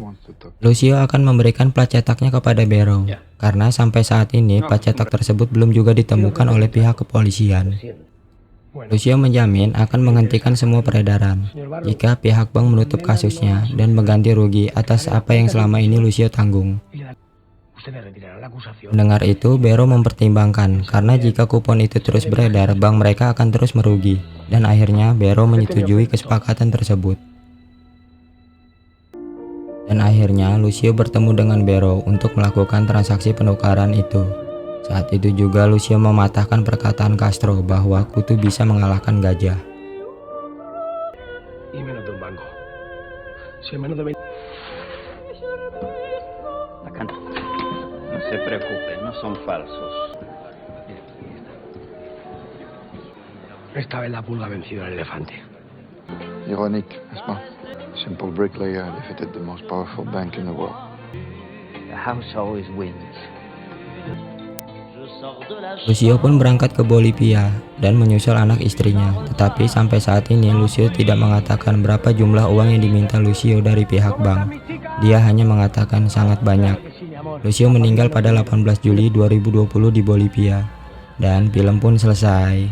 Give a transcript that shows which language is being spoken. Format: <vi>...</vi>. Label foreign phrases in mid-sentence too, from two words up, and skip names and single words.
<id>Lucio akan memberikan plat cetaknya kepada Barrow karena sampai saat ini plat cetak tersebut belum juga ditemukan oleh pihak kepolisian. Lucio menjamin akan menghentikan semua peredaran jika pihak bank menutup kasusnya dan mengganti rugi atas apa yang selama ini Lucio tanggung.</id> <es>Usted le retirará la acusación.</es> <id>Mendengar itu, Barrow mempertimbangkan karena jika kupon itu terus beredar, bank mereka akan terus merugi. Dan akhirnya Barrow menyetujui kesepakatan tersebut. Dan akhirnya Lucio bertemu dengan Barrow untuk melakukan transaksi penukaran itu. Saat itu juga Lucio mematahkan perkataan Castro bahwa kutu bisa mengalahkan gajah.</id> <es>Y menos de un banco. Si en menos de 20... Acá no. No se preocupen, no son falsos. Esta vez la pulga ha vencido al elefante.</es> <fr>Ironique, n'est-ce pas?</fr> <en>Simple bricklayer defeated the most powerful bank in the world. The house always wins.</en> <id>Lucio pun berangkat ke Bolivia dan menyusul anak istrinya. Tetapi sampai saat ini Lucio tidak mengatakan berapa jumlah uang yang diminta Lucio dari pihak bank. Dia hanya mengatakan sangat banyak. Lucio meninggal pada 18 Juli 2020 di Bolivia dan film pun selesai.</id>